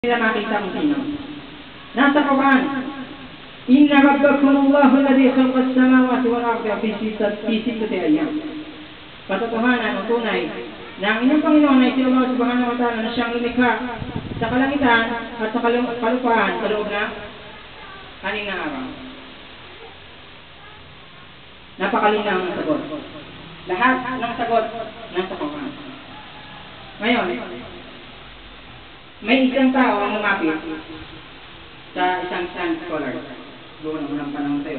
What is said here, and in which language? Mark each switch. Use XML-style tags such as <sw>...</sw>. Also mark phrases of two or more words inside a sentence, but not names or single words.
<tl>Nila makita kung sino. Nasa Quran,</tl> <ar>إن ربكم الله الذي خلق السماوات والأرض في ستة أيام.</ar> <tl>Katotohanan o tunay na ang inyong Panginoon ay si Allah</tl> <ar>سبحانه وتعالى</ar> <tl>na siyang lumikha sa kalangitan at sa kalupaan sa loob ng 6 na araw. Napakalinaw ng sagot. Lahat ng sagot nasa Quran. Ngayon, may isang tao ang lumapit sa isang</tl> <en>science scholar</en> <tl>doon ang unang panahon tayo.</tl>